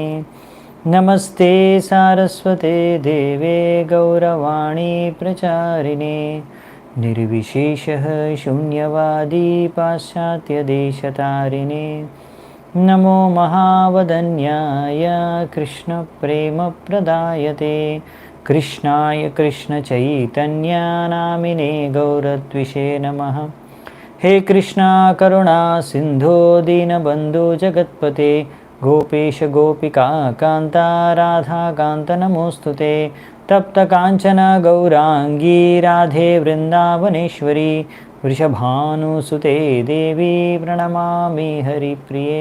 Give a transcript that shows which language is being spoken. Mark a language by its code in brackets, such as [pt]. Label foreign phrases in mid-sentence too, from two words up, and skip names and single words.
[sa] నమస్తే సారస్వతే దేవే గౌరవాణి ప్రచారిణే నిర్విశేషః శూన్యవాదీ పాశ్చాత్యదేశతారిణే. నమో మహావదన్యాయ కృష్ణప్రేమప్రదాయతే కృష్ణాయ కృష్ణచైతన్యనామినే గౌరద్విషే నమః. हे कृष्णा करुणा सिंधो दीनबंधु जगत्पते गोपेश गोपिका कांता राधा कांत नमोस्तुते. तप्त कांचन गौरांगी राधे वृंदावनेश्वरी वृषभानुसुते देवी प्रणमामि हरिप्रिये.